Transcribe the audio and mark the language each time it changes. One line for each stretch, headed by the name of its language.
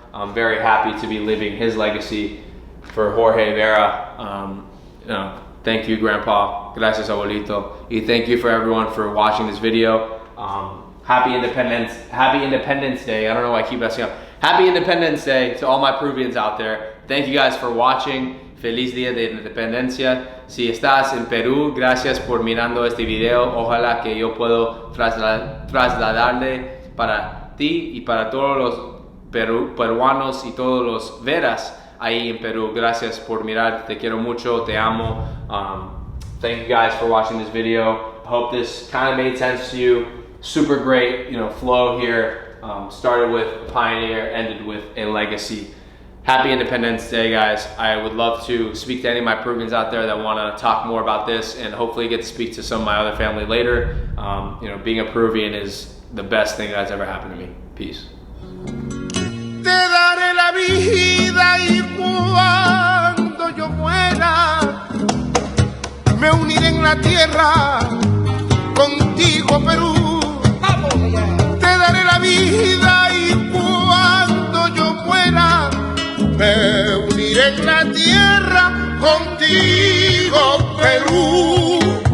English: I'm very happy to be living his legacy for Jorge Vera. You know, thank you, Grandpa.
Spanish: Gracias, abuelito. Y
English: thank you for everyone for watching this video. Happy Independence Day. I don't know why I keep messing up. Happy Independence Day to all my Peruvians out there. Thank you guys for watching.
Spanish: Feliz Día de Independencia. Si estás en Perú, gracias por mirando este video. Ojalá que yo puedo trasladarle para ti y para todos los peruanos y todos los veras ahí en Perú. Gracias por mirar. Te quiero mucho. Te amo.
English: Thank you guys for watching this video. I hope this kind of made sense to you. Super great, you know, flow here. Started with a pioneer, ended with a legacy. Happy Independence Day, guys. I would love to speak to any of my Peruvians out there that want to talk more about this, and hopefully get to speak to some of my other family later. You know, being a Peruvian is the best thing that's ever happened to me. Peace.
Spanish: Te daré la vida y cuando yo muera me uniré en la tierra contigo, Perú. Te daré la vida y cuando yo muera me uniré en la tierra contigo, Perú.